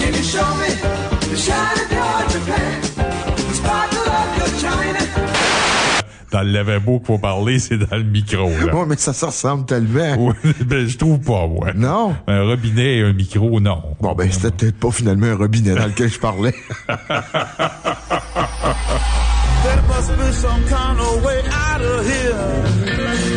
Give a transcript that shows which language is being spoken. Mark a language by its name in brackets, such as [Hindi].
[English] Can you show me the shine of your Japan? [French] Dans le lavabo qu'il faut parler, c'est dans le micro. Oui, mais ça ressemble tellement. Ben, je trouve pas, moi. Non? Un robinet et un micro, non. Bon, ben, c'était peut-être pas finalement un robinet dans lequel je parlais. [English] There must be some kind of way out of here.